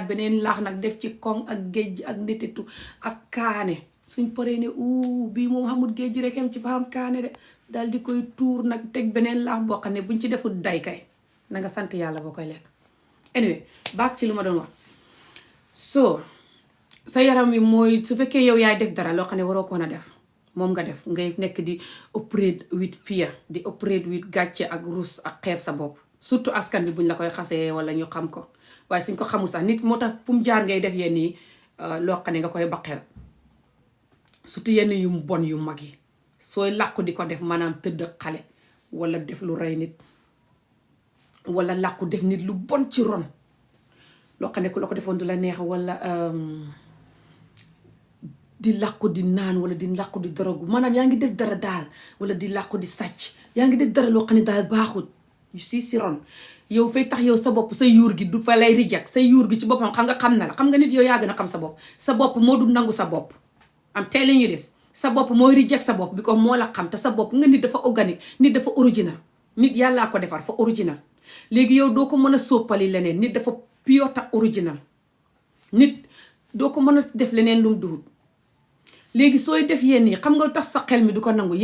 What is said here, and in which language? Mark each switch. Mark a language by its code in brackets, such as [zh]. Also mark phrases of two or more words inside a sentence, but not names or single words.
[wo] beneen laax nag def ci koŋ ak géej ak netetu ak kaane suñ paree ne bii moom xamul géej ji rek am ci fa am kaane de daal di koy tuur nag teg beneen laax boo xam ne buñ ci deful day kay na nga sant yàlla boo koy lekk anyway baak ci lu ma doon wax so sa yaram wi mooy su fekkee yow yaay def dara loo xam ne waroo koon a def moom nga def ngay nekk di [en] operate with fear [wo] di [en] operate with [wo] gàcce ak rus ak xeeb sa bopp surtout askan bi buñ la koy xasee wala ñu xam ko waaye suñ ko xamul sax nit moo tax fu mu jaar ngay def yenn yi loo xam ne nga koy baqeel surtout yenn yu bon yu mag yi sooy làqu di ko def maanaam tëdd xale wala def lu rey nit wala làqu def nit lu bon ci ron loo xam ne ku la ko defoon du la neex wala di làqu di naan wala di làqu di dorogu maanaam yaa ngi def dara daal wala di làqu di sàcc yaa ngi def dara loo xam ne daal baaxut yu si ron yow fay tax yow sa bopp sa yuur gi du fa lay rijak sa yuur gi ci boppam xam na la xam nga nit yow yaa gën a xam sa bopp moo du nangu sa bopp [en] am telling you this [wo] sa bopp mooy rijak sa bopp bi ko moo la xam te sa bopp nga nit dafa organique nit dafa original nit yàllaa ko defar fa original léegi yow doo ko mën a soppali leneen nit dafa pure ta original nit doo ko mën a def leneen lu mu duhut léegi sooy def yenn yi xam nga tax sa xel mi du ko nangu